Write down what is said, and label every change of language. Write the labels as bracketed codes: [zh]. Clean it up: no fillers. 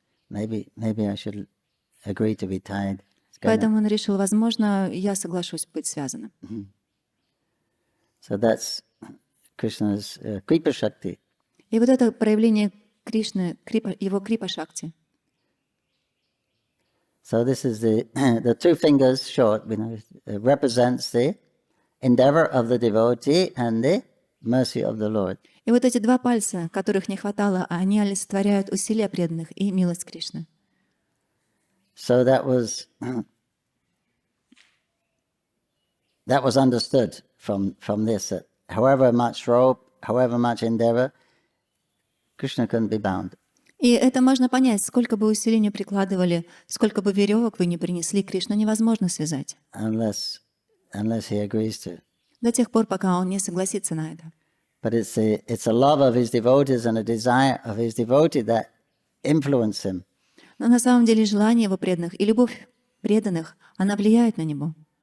[en] Maybe I should agree to be tied. [ru] Поэтому он решил, возможно, я соглашусь быть связанным. [en] So that's Krishna's Kripa Shakti. [ru] И вот это проявление Кришны, его Крипа Шакти. [en] So this is the two fingers short, represents the endeavor of the devotee and the mercy of the Lord. [ru] И вот эти два пальца, которых не хватало, они олицетворяют усилия преданных и милость Кришны. [en] So that was understood from this, that however much rope, however much endeavor, Krishna couldn't be bound. [ru] И это можно понять, сколько бы усилий не прикладывали, сколько бы веревок вы не принесли, Кришну невозможно связать. [en] Unless he agrees to. [ru] До тех пор, пока он не согласится на это. [en] But it's a love of his devotees and a desire of his devotee that influence him. [ru] Но на самом деле желание его преданных и любовь преданных, она влияет на него.